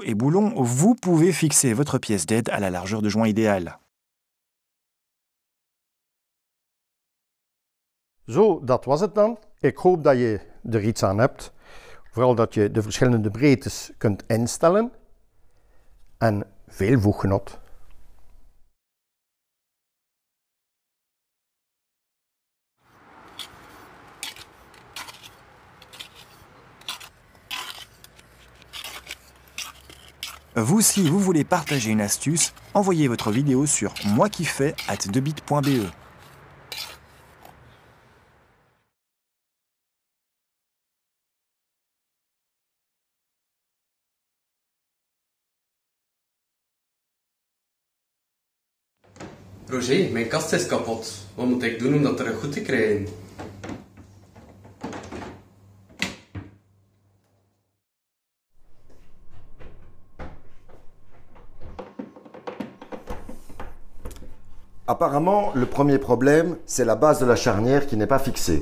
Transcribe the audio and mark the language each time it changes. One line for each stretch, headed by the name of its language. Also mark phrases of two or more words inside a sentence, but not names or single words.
French: et boulon, vous pouvez fixer votre pièce d'aide à la largeur de joint idéale.
Dutch: Zo, dat was het dan. Ik hoop dat je er iets aan hebt. Vooral dat je de verschillende breedtes kunt instellen. En veel voeggenot. Vous, si vous voulez partager une astuce, envoyez votre vidéo sur moiquiffais@2bit.be. Roger, mijn kast is kapot. Wat moet ik doen om dat terug goed te krijgen?
French: Apparemment, le premier problème, c'est la base de la charnière qui n'est pas fixée.